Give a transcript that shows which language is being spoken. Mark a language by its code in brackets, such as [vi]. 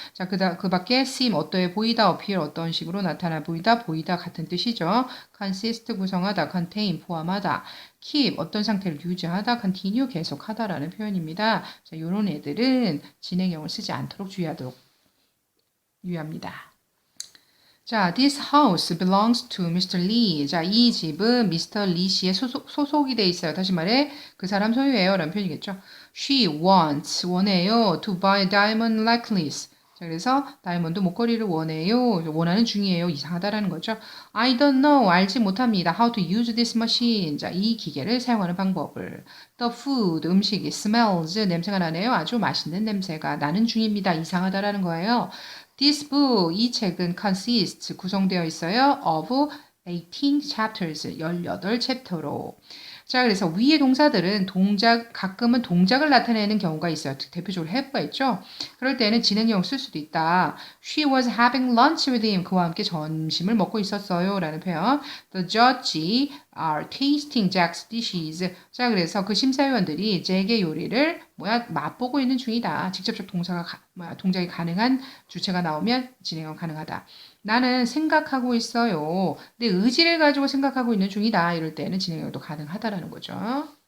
[ko] 자, 그 밖에 seem, 어떠해 보이다. appear, 어떤 식으로 나타나 보이다. 보이다 같은 뜻이죠. consist, 구성하다. contain, 포함하다. keep, 어떤 상태를 유지하다. continue, 계속하다라는 표현입니다. 자, 요런 애들은 진행형을 쓰지 않도록 유의합니다. [en] 자, this house belongs to Mr. Lee. [ko] 자, 이 집은 미스터 리 씨의 소속이 돼 있어요. 다시 말해, 그 사람 소유예요. 라는 표현이겠죠. [en] She wants, [ko] 원해요. [en] To buy a diamond necklace. [ko] 자, 그래서 다이아몬드 목걸이를 원해요. 원하는 중이에요. 이상하다라는 거죠. [en] I don't know. [ko] 알지 못합니다. [en] How to use this machine. [ko] 자, 이 기계를 사용하는 방법을. [en] The food, [ko] 음식이 [en] smells, [ko] 냄새가 나네요. 아주 맛있는 냄새가 나는 중입니다. 이상하다라는 거예요. [en] This book, [ko] 이 책은 [en] consists, [ko] 구성되어 있어요. [en] of 18 chapters, 18챕터로. [ko] 자, 그래서 위의 동사들은 가끔은 동작을 나타내는 경우가 있어요. 대표적으로 have가 있죠. 그럴 때는 진행형을 쓸 수도 있다. [en] She was having lunch with him. [ko] 그와 함께 점심을 먹고 있었어요. 라는 표현. [en] The judge are tasting Jack's dishes. [ko] 자, 그래서 그 심사위원들이 잭의 요리를 맛보고 있는 중이다. 직접적 동작이 가능한 주체가 나오면 진행은 가능하다. 나는 생각하고 있어요. 내 의지를 가지고 생각하고 있는 중이다. 이럴 때는 진행형도 가능하다라는 거죠.